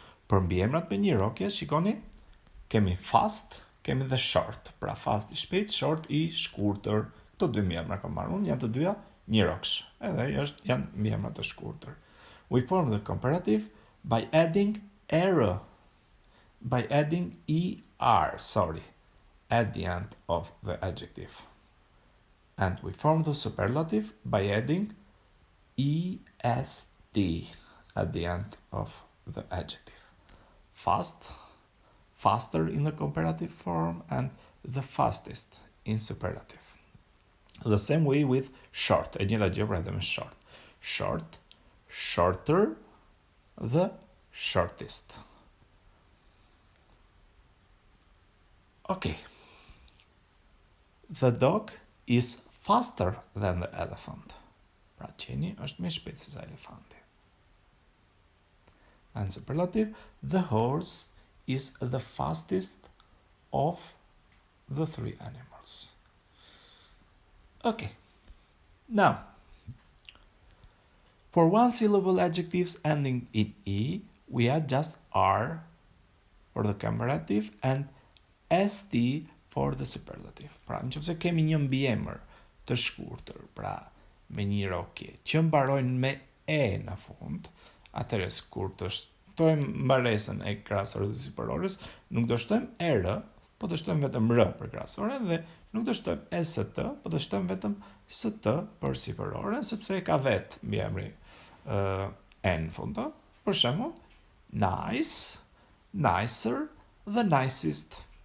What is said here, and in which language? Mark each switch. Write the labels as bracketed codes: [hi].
[sq] Për mbiemrat me një rokje, shikoni, kemi fast, kemi dhe short, pra fast i shpejt, short i shkurtër. Këto dy mbiemra kam marrë unë, janë të dyja një roksh, edhe janë mbiemra të shkurtër. [en] We form the comparative by adding er, by adding er, at the end of the adjective. And we form the superlative by adding est at the end of the adjective. Fast, faster in the comparative form, and the fastest in superlative. The same way with short, e njëjta gjë pra edhe me short. Short, shorter, the shortest. Okay. The dog is faster than the elephant. [sq] Pra qeni është më shpejt se sa elefanti. [en] And superlative, the horse is the fastest of the three animals. Okay. Now, for one syllable adjectives ending in e, we add just r for the comparative and st for the superlative. [sq] Pra, nëse kemi një mbiemër të shkurtër, pra me një rokje që mbarojnë me e në fund, atëherë kur të shtojmë mbaresën e krahasores dhe sipërores, nuk do shtojmë er, po të shtojmë vetëm r për krahasore dhe nuk do shtojmë st, po të shtojmë vetëm st për sipërore, sepse e ka vetë mbiemri e në fund. [en] Për shembull, nice, nicer, the nicest.